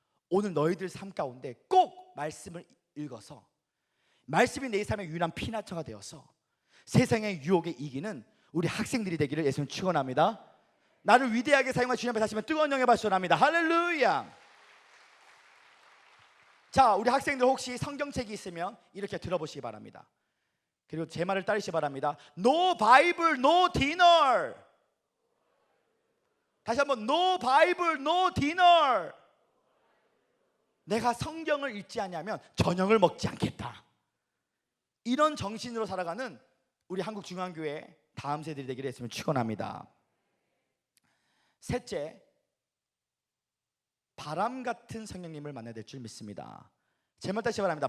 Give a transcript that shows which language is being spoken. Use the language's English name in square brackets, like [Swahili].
[Korean] 오늘 너희들 삶 가운데 꼭 말씀을 읽어서 말씀이 내 삶의 유일한 피난처가 되어서 세상의 유혹에 이기는 우리 학생들이 되기를 예수님 축원합니다. 나를 위대하게 사용할 주님 앞에 다시 한번 뜨거운 영에 발전합니다. 할렐루야. 자, 우리 학생들 혹시 성경책이 있으면 이렇게 들어보시기 바랍니다. 그리고 제 말을 따르시기 바랍니다. [English] No Bible, no dinner. [Korean] 다시 한번 [English] No Bible, no dinner. [Korean] 내가 성경을 읽지 않으면 저녁을 먹지 않겠다. 이런 정신으로 살아가는 우리 한국중앙교회 다음 세대들이 되기를 했으면 축원합니다. 셋째, 바람 같은 성령님을 만나야 될 줄 믿습니다. 제말 다시 바랍니다.